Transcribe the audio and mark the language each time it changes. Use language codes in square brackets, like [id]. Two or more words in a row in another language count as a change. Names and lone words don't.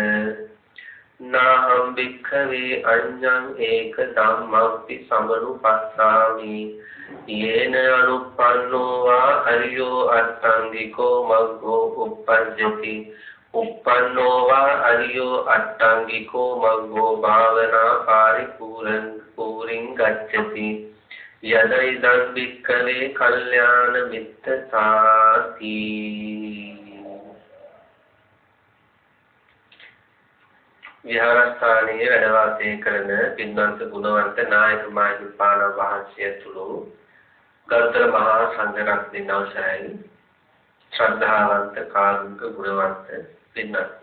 [pi] නාහං භික්ඛවේ අඤ්ඤං ඒක ධම්මං සමනුපස්සාමි යේන අනුප්පන්නෝ වා අරියෝ අට්ඨංගිකෝ මග්ගෝ උප්පජ්ජති උප්පන්නෝ වා අරියෝ අට්ඨංගිකෝ මග්ගෝ භාවනා පරිපූර්ණං ගච්ඡති යදිදං භික්ඛවේ කල්යාණ මිත්තතාති. [si] විහාරස්ථානයේ වැඩ වාසය කරන පින්වන්ත ගුණවන්ත නායක මාහිමිපාණන් වහන්සේ ඇතුළු ගරුතර මහා සංඝරත්නයන් අවසරයි ශ්‍රද්ධාවන්ත කාරුණික ගුණවන්ත පින්වත්නි.